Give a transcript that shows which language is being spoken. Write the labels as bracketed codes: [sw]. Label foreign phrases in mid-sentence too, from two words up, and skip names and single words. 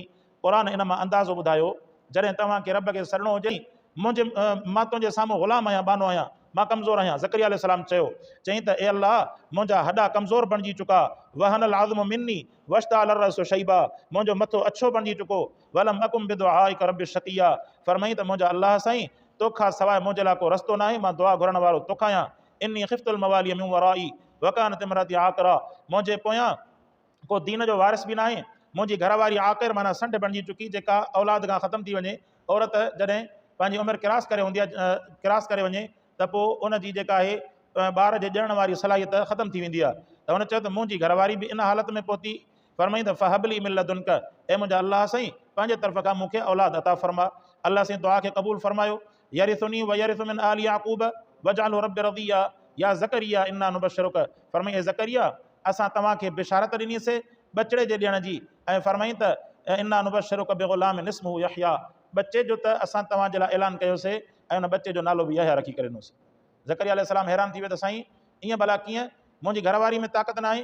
[sd] क़ुर इन मां अंदाज़ो ॿुधायो, जॾहिं तव्हांखे रब खे सॾणो हुजे, मां तुंहिंजे साम्हूं ग़ुलाम आहियां, बानो आहियां, मां कमज़ोर आहियां। ज़करिया अलैहिस्सलाम चईं त ए अल्लाह मुंहिंजा हॾा कमज़ोर बणिजी चुका, [ar] وهن العظم مني واشتعل الرأس شيبا, [sd] मुंहिंजो मथो अछो बणिजी चुको, [ar] ولم أكن بدعائك رب شقيا, [sd] फरमाई त मुंहिंजा अल्लाह साईं तोखां सवाइ मुंहिंजे लाइ को रस्तो न आहे, मां दुआ घुरण वारो तोखां आहियां। [ar] إني خفت الموالي من ورائي وكانت امرأتي عاقرا, [sd] मुंहिंजे पोयां को दीन जो वारिस बि न आहे मुंहिंजी घरवारी आख़िर माना संड बणिजी चुकी जेका औलाद खां ख़तमु थी वञे। औरत जॾहिं पंहिंजी उमिरि क्रास करे हूंदी आहे, क्रास करे वञे त पोइ उनजी जेका आहे ॿार जे ॼणण वारी सलाहियत ख़तमु थी वेंदी आहे। त हुन चयो त मुंहिंजी घरवारी बि इन हालत में पहुती। फरमाई त [ar] فهب لي من لدنك, [sd] ऐं मुंहिंजा अलाह साईं पंहिंजे तरफ़ खां मूंखे औलाद अता फरमा। अलाह साईं दुआ खे क़बूल फरमायो। [ar] يرثني ويرث من آل يعقوب واجعله رب رضيا يا زكريا إنا نبشرك. [sd] फरमाई ए ज़करिया असां तव्हांखे बिशारत ॾिनीसीं बचड़े जे ॾियण जी, ऐं फरमाई त [ar] إنا نبشرك بغلام اسمه يحيى, [sd] बचे जो त असां तव्हांजे लाइ ऐलान कयोसीं ऐं हुन बचे जो नालो बि यहया रखी करे ॾिनोसीं। ज़करिया अलैहिस्सलाम हैरान थी वियो त साईं ईअं भला कीअं, मुंहिंजी घरवारी में ताक़त न आहे।